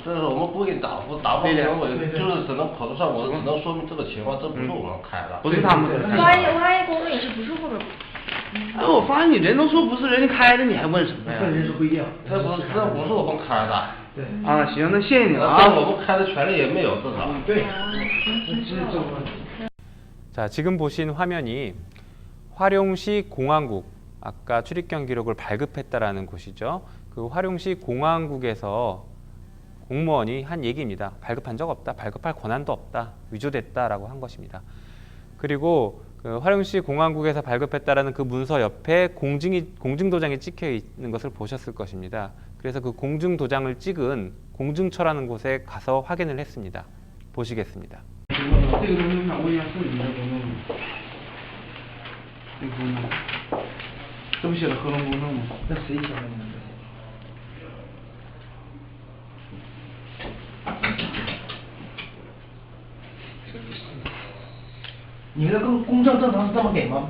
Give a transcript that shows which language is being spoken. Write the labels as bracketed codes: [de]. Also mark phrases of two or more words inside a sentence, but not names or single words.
[zh] 这是我们不给答复，答复不了我就是只能口头上我只能说明这个情况，这不是我们开的。不是他们。万一公证也是不是后面哎，我发现你人都说不是人家开的，你还问什么呀？人是不一样，他不是我们开的。对啊，行，那谢谢你了但啊。我们开的权利也没有至少。对， [ko] 자, 지금 보신 화면이 화룡시 공항국, 아까 출입경 기록을 발급했다라는 곳이죠. 그 화룡시 공항국에서 공무원이 한 얘기입니다. 발급한 적 없다, 발급할 권한도 없다, 위조됐다라고 한 것입니다. 그리고 그 화룡시 공항국에서 발급했다라는 그 문서 옆에 공증도장이 찍혀 있는 것을 보셨을 것입니다. 그래서 그 공증도장을 찍은 공증처라는 곳에 가서 확인을 했습니다. 보시겠습니다. [zh] 这个东西想问一下是你的公证吗？这个公证，这不写的合同公证吗？那谁写的呢？你们的公证正常是这么给吗？